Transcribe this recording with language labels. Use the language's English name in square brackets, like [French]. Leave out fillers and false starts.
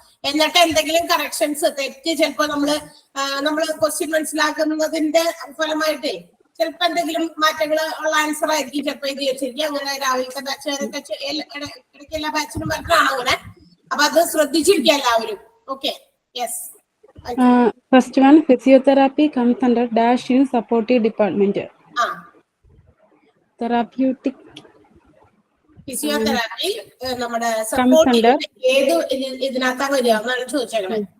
[Malayalam] എന്നിട്ട് എന്തെങ്കിലും കറക്ഷൻസ്, തെറ്റ് ചിലപ്പോ നമ്മള് ക്വസ്റ്റ്യൻ മനസ്സിലാക്കുന്നതിന്റെ ഫലമായിട്ടേ ചിലപ്പോ എന്തെങ്കിലും മാറ്റങ്ങൾ ഉള്ള ആൻസർ ആയിരിക്കും ചിലപ്പോ ഇത് വെച്ചിരിക്കും. അങ്ങനെ രാവിലത്തെ ബാച്ച് ഇടയ്ക്ക് എല്ലാ ബാച്ചിനും പറ്റാണ് അങ്ങനെ. അപ്പൊ അത് ശ്രദ്ധിച്ചിരിക്കുക എല്ലാവരും. [English] Okay, yes. First one, physiotherapy comes under dash in supportive department. Therapeutic. [Malayalam] Physiotherapy നമ്മുടെ സപ്പോർട്ട് ഏത് ഇതിനകത്താ വരിക എന്നാണ് ചോദിച്ചേക്കണേ.